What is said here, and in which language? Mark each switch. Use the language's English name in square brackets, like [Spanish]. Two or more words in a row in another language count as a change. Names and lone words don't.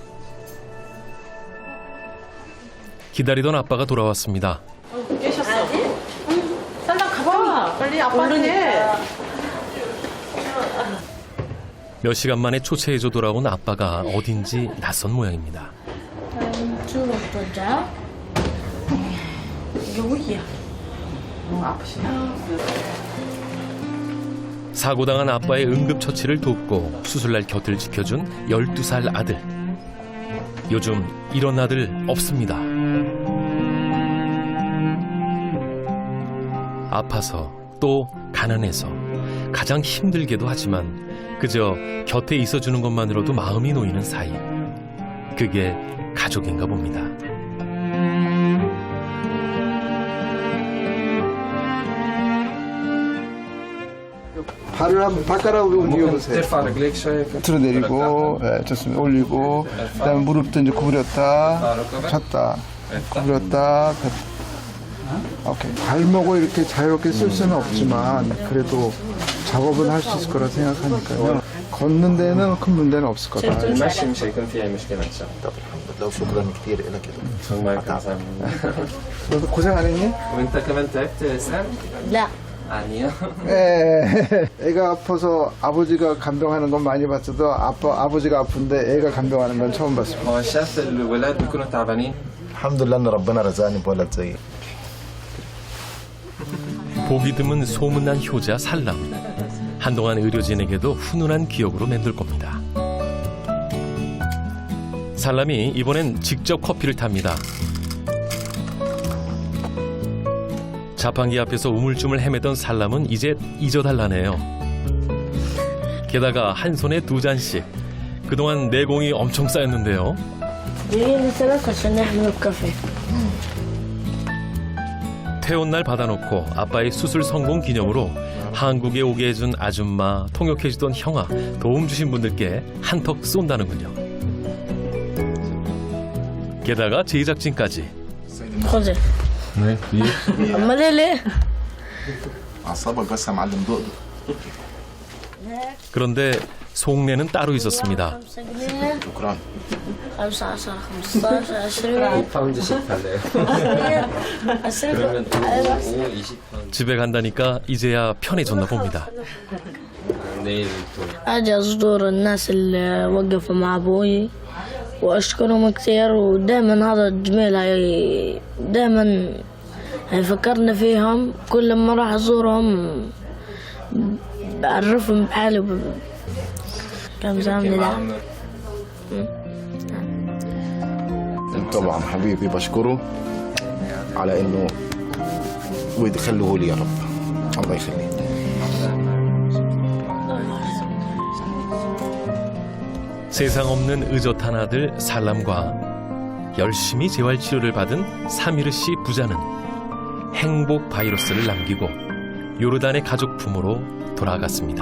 [Korean] 기다리던 아빠가 돌아왔습니다. 깨셨어. 살랑 가봐. 빨리 아빠한테. 몇 시간 만에 초췌해져 돌아온 아빠가 어딘지 낯선 모양입니다. [Arabic] شو بتوجع؟ قوية. [Korean] 아프시나? 사고당한 아빠의 응급처치를 돕고 수술날 곁을 지켜준 12살 아들. 요즘 이런 아들 없습니다. 아파서 또 가난해서 가장 힘들게도 하지만 그저 곁에 있어주는 것만으로도 마음이 놓이는 사이. 그게 가족인가 봅니다. 발을 한번 발가락으로 움직여보세요. [Arabic] ترفع رجليك شويه كده. [Korean] 밑으로 내리고, 좋습니다. 올리고, 그다음에 무릎도 이제 구부렸다, 쳤다, 구부렸다, 오케이. 발목을 이렇게 자유롭게 쓸 수는 없지만 그래도 작업은 할 수 있을 거라 생각하니까요. 걷는 데는 큰 문제는 없을 거다. [Arabic] المشي مش هيكون فيه اي مشكله ان شاء الله. طب الحمد لله وشكرا كثير لك. الله يكرمك. [Korean] 너도 고생 안 했니? [Arabic] وانت كمان تعبت سام؟ لا. [Korean] 아니요. 애가 아파서 아버지가 간병하는 건 많이 봤어도 아버지가 아픈데 애가 간병하는 건 처음 봤습니다. [Arabic] هو شاف الولاد بيكونوا تعبانين. الحمد لله إن ربنا رزقني بولد زيي. [Korean] 보기 드문 소문난 효자 살람. 한동안 의료진에게도 훈훈한 기억으로 맴돌 겁니다. 살람이 이번엔 직접 커피를 탑니다. 자판기 앞에서 우물쭈물 헤매던 살람은 이제 잊어달라네요. 게다가 한 손에 2잔씩. 그동안 내공이 엄청 쌓였는데요. [Arabic] جايين 3 عشان نعمل الكافيه. [Korean] 퇴원날 받아놓고 아빠의 수술 성공 기념으로 한국에 오게 해준 아줌마, 통역해주던 형아, 도움 주신 분들께 한턱 쏜다는군요. 게다가 제작진까지. [Arabic] خذي أما ليه أعصابك بس يا معلم دقدق. [Korean] 그런데 속내는 따로 있었습니다. [Arabic] 5 جنيه شكرا. 15 15 20 [Korean] 5파운드씩 달래요. 20 그러면 5, 20파운드. 집에 간다니까 이제야 편해졌나 봅니다. 내일 또 [Arabic] أجي أزور الناس اللي وقفوا مع أبوي وأشكرهم كثير ودائما هذا الجميل دائما هيفكرني فيهم كل ما راح أزورهم بعرفهم بحالي كم زعمني ده طبعا حبيبي بشكره على إنه ويخليه لي يا رب. الله يخليه. [Korean] 세상 없는 의젓한 아들 살람과 열심히 재활치료를 받은 사미르 씨 부자는 행복 바이러스를 남기고 요르단의 가족 품으로 돌아갔습니다.